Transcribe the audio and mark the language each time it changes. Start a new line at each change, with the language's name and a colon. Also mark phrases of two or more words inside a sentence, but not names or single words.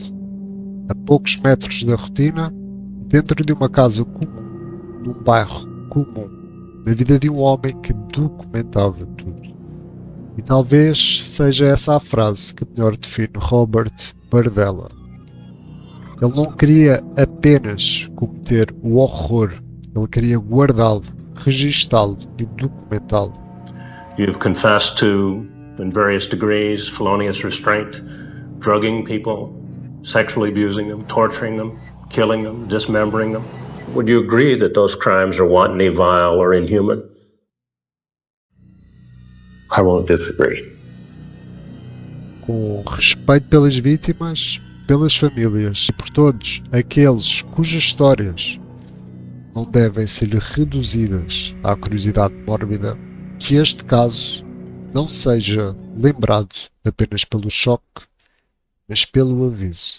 Portuguese: A poucos metros da rotina, dentro de uma casa comum, num bairro comum, na vida de um homem que documentava tudo. E talvez seja essa a frase que melhor define Robert Bardella. Ele não queria apenas cometer o horror, ele queria guardá-lo, registá-lo e documentá-lo.
English: You've confessed to, in various degrees, felonious restraint, drugging people, sexually abusing them, torturing them, killing them, dismembering them. Would you agree that those crimes are wantonly vile or inhuman? I won't disagree.
Portuguese: Com respeito pelas vítimas, pelas famílias e por todos aqueles cujas histórias não devem ser reduzidas à curiosidade mórbida, que este caso não seja lembrado apenas pelo choque, mas pelo aviso.